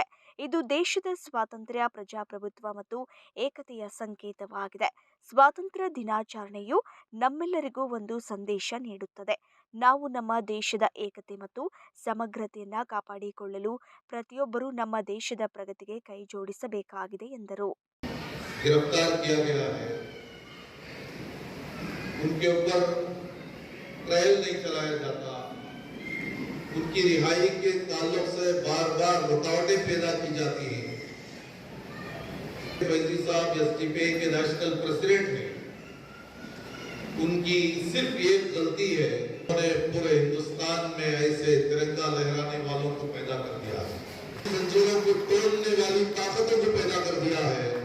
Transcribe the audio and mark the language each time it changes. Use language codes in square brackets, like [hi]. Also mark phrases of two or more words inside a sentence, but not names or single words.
[kn] ಇದು ದೇಶದ ಸ್ವಾತಂತ್ರ್ಯ, ಪ್ರಜಾಪ್ರಭುತ್ವ ಮತ್ತು ಏಕತೆಯ ಸಂಕೇತವಾಗಿದೆ. ಸ್ವಾತಂತ್ರ್ಯ ದಿನಾಚರಣೆಯು ನಮ್ಮೆಲ್ಲರಿಗೂ ಒಂದು ಸಂದೇಶ ನೀಡುತ್ತದೆ. ನಾವು ನಮ್ಮ ದೇಶದ ಏಕತೆ ಮತ್ತು ಸಮಗ್ರತೆಯನ್ನು ಕಾಪಾಡಿಕೊಳ್ಳಲು ಪ್ರತಿಯೊಬ್ಬರೂ ನಮ್ಮ ದೇಶದ ಪ್ರಗತಿಗೆ ಕೈ ಜೋಡಿಸಬೇಕಾಗಿದೆ ಎಂದರು. [hi] गिरफ्तार किया गया है, उनके ऊपर ट्रायल नहीं चलाया जाता, उनकी रिहाई के ताल्लुक से बार बार रुकावटें पैदा की जाती हैं। वजीर साहब एसडीपीआई के [en] national president [hi] हैं, उनकी सिर्फ एक गलती है, उन्होंने पूरे हिंदुस्तान में ऐसे तिरंगा लहराने वालों को पैदा कर दिया है, मंजिलों को तोड़ने वाली ताकतों को पैदा कर दिया है।